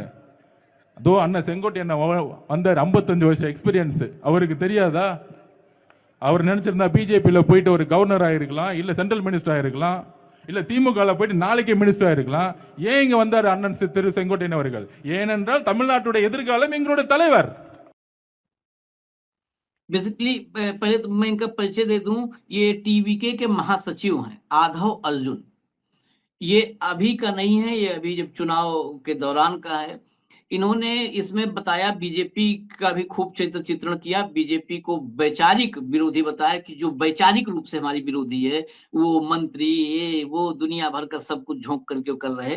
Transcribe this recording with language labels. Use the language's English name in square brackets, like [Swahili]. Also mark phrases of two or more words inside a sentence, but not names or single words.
[Tamil] அதோ அண்ணன் செங்கோட்டை என்ன வந்தார், 55 வருஷம் எக்ஸ்பீரியன்ஸ், அவருக்கு தெரியாதா? அவர் நினைச்சிருந்தா பிஜேபியில் போயிட்டு ஒரு கவர்னர் ஆயிருக்கலாம், இல்ல [English] central minister [Tamil] ஆயிருக்கலாம், இல்ல திமுக போயிட்டு நாளைக்கே மினிஸ்டர் ஆயிருக்கலாம். ஏன் இங்க வந்தார் அண்ணன் திரு செங்கோட்டையன் அவர்கள்? ஏனென்றால் தமிழ்நாட்டுடைய எதிர்காலம் எங்களுடைய தலைவர். [Hindi] बेसिकली पहले तो मैं इनका परिचय दे दूं। ये टीवीके के महासचिव हैं, आधव अर्जुन। ये अभी का नहीं है, ये अभी जब चुनाव के दौरान का है। इन्होंने इसमें बताया, बीजेपी का भी खूब चित्रण किया, बीजेपी को वैचारिक विरोधी बताया कि जो वैचारिक रूप से हमारी विरोधी है, वो मंत्री ये वो दुनिया भर का सब कुछ झोंक करके कर रहे।